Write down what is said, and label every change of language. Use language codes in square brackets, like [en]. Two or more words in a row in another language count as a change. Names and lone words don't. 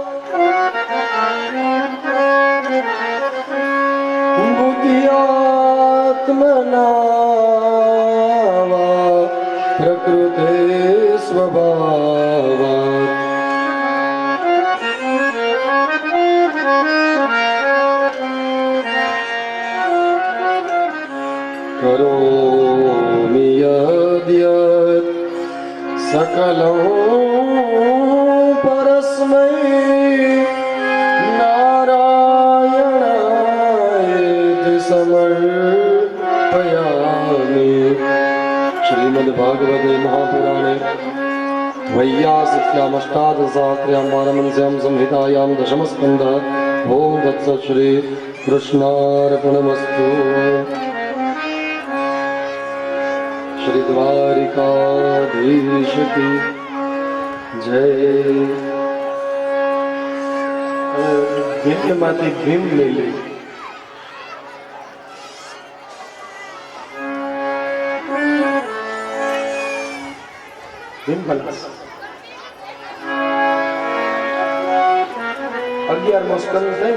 [sa] બુદ્ધ્યાત્મના વા પ્રકૃતે સ્વભાવાત કરોમિ યદ્યત सकलं परस्मै नारायणाय समर्पयामि. श्रीमद्भागवते महापुराणे वैयासिक्याम् अष्टादशसहस्र्यां पारमहंस्यां संहितायां 10मः स्कन्धः. ओम तत्सत् श्री कृष्णार्पणमस्तु. [hi] श्री द्वारिकाधीश की जय. [gu] ભીમમાંથી ભીમ લઈ લે. ભીમ પલાસ 11મો સ્કંદ થઈ.